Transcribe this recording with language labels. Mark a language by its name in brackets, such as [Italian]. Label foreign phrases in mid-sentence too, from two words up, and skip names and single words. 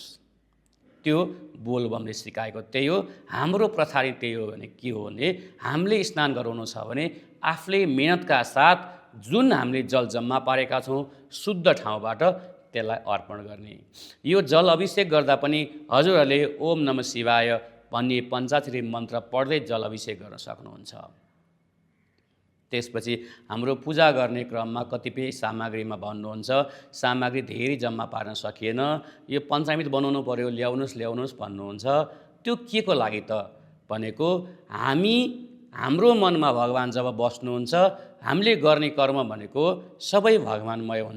[Nepali] त्यो बोलबमले सिकाएको त्यही हो। हाम्रो प्रथा त्यही हो। भने के हो भने हामीले स्नान गराउनु छ भने आफूले मिहिनेतका साथ जुन हामीले जल जम्मा पारेका छौँ शुद्ध ठाउँबाट त्यसलाई अर्पण गर्ने। यो जल अभिषेक गर्दा पनि हजुरहरूले [Sanskrit] ओम नमः शिवाय [Nepali] भन्ने पञ्चाक्षरी मन्त्र पढ्दै जल अभिषेक गर्न सक्नुहुन्छ। त्यसपछि हाम्रो पूजा गर्ने क्रममा कतिपय सामग्रीमा भन्नुहुन्छ सामग्री धेरै जम्मा पार्न सकिएन, यो पञ्चामृत बनाउनु पर्यो, ल्याउनुहोस् भन्नुहुन्छ। त्यो के को लागि त भनेको हाम्रो मनमा भगवान जब बस्नुहुन्छ, हामीले गर्ने कर्म भनेको सबै भगवानमय हुन्छ।